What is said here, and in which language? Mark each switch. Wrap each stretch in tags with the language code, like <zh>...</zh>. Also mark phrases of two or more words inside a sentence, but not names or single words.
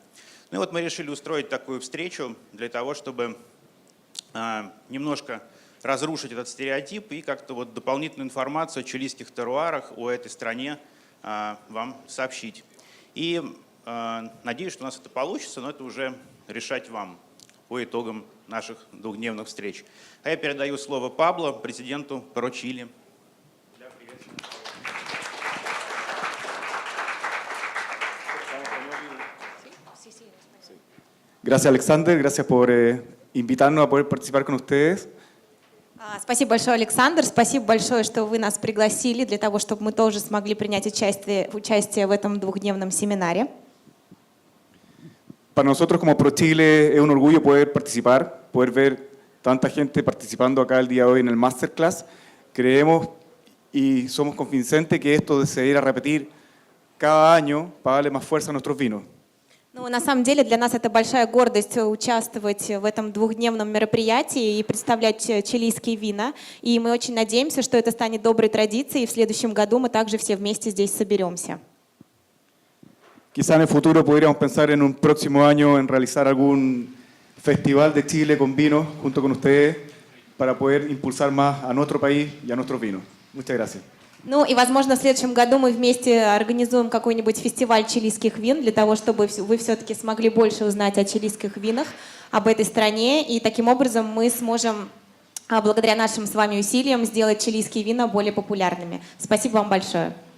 <ru>Ну и вот мы решили устроить такую встречу для того, чтобы немножко разрушить этот стереотип и как-то вот дополнительную информацию о чилийских терруарах, о этой стране вам сообщить. И надеюсь, что у нас это получится, но это уже решать вам по итогам наших двухдневных встреч. А я передаю слово Пабло, президенту ПРО Чили.</ru> <es>Gracias, Alexander. Gracias por invitarnos a poder participar con ustedes.</es> <ru>Спасибо большое, Александр. Спасибо большое, что вы нас пригласили для того, чтобы мы тоже смогли принять участие в этом двухдневном семинаре.</ru> <es>Para nosotros como Pro Chile es un orgullo poder participar, poder ver tanta gente participando acá el día de hoy en el masterclass. Creemos y somos convincentes que esto se irá a repetir cada año para darle más fuerza a nuestros vinos.</es> <ru>Ну, на самом деле для нас это большая гордость участвовать в этом двухдневном мероприятии и представлять чилийские вина. И мы очень надеемся, что это станет доброй традицией, и в следующем году мы также все вместе здесь соберемся.</ru> <es>Quizá en el futuro podríamos pensar en un próximo año en realizar algún festival de Chile con vinos junto con ustedes para poder impulsar más a nuestro país y a nuestros vinos. Muchas gracias.</es> <ru>Ну и, возможно, в следующем году мы вместе организуем какой-нибудь фестиваль чилийских вин для того, чтобы вы все-таки смогли больше узнать о чилийских винах, об этой стране. И таким образом мы сможем, благодаря нашим с вами усилиям, сделать чилийские вина более популярными. Спасибо вам большое.</ru>